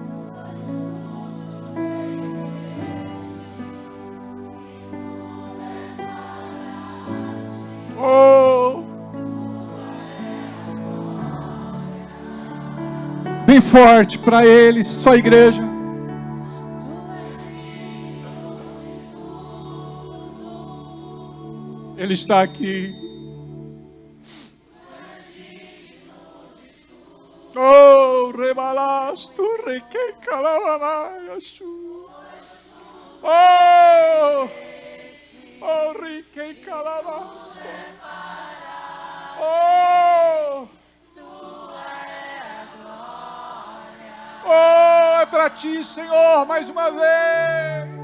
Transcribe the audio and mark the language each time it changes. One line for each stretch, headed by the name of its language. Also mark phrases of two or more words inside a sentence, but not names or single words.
Portuguese: Oh! Bem forte para eles, só a igreja. Ele está aqui. Oh, rebalasto, reque calamanaiachu. Oh, oh, reque calamasto. Oh, oh, é para ti, Senhor, mais uma vez.